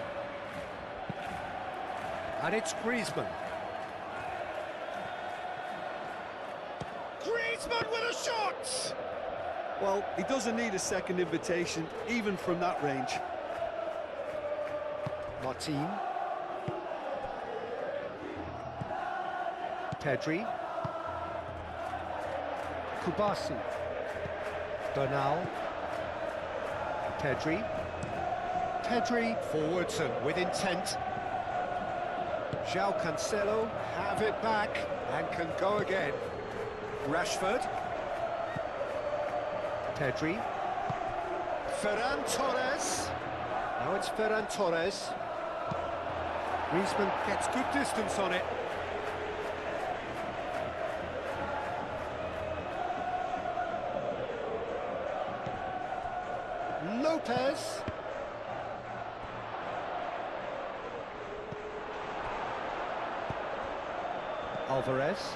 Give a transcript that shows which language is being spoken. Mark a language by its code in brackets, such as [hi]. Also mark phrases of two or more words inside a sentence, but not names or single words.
[en] And it's Griezmann. Griezmann with a shot! Well, he doesn't need a second invitation, even from that range. Martin. Pedri. Kubasi. Bernal. Pedri. Pedri forwards and with intent. João Cancelo have it back and can go again. Rashford. Pedri. Ferran Torres. Now it's Ferran Torres. Griezmann gets good distance on it. Lopez. Alvarez.